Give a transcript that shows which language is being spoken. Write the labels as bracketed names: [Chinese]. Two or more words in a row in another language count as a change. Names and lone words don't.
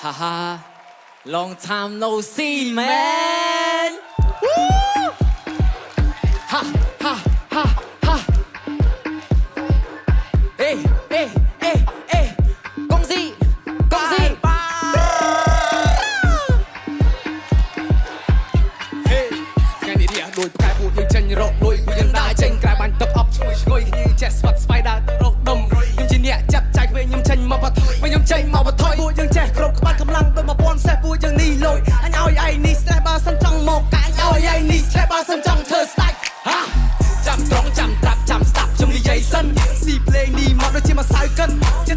[English] Haha, long time no see, man. Woo! Ha, ha, ha, ha. Ê, ê, ê, ê. [Vietnamese] Công gì? Công gì? [Khmer] Hey, ថ្ងៃនេះរះដូចផ្កាយពូយើងចេញរកលុយពូយើងដើរចេញក្រៅបាញ់ទឹកអប់ឈ្ងុយឈ្ងុយយើងចេះស្វាត់ស្វ័យដើរទៅរកដុំខ្ញុំជាអ្នកចាប់ចាយពេលខ្ញុំចេញមកបថុយពេលខ្ញុំចេញមកបថុយពូយើងចេះគ្រប់ក្បាច់កម្លាំងដូច1000សេះពូយើងនេះលុយអញឲ្យឯងនេះស្ទះបើសិនចង់មកកាយឲ្យឯងនេះស្ទះបើសិនចង់ធ្វើស្ដាច់ហាចាំត្រង់ចាំត្រាប់ចាំស្ដាប់ខ្ញុំនិយាយសិនស៊ីភ្លេងនេះមកដូចជាមកសៅកិនចិត្ត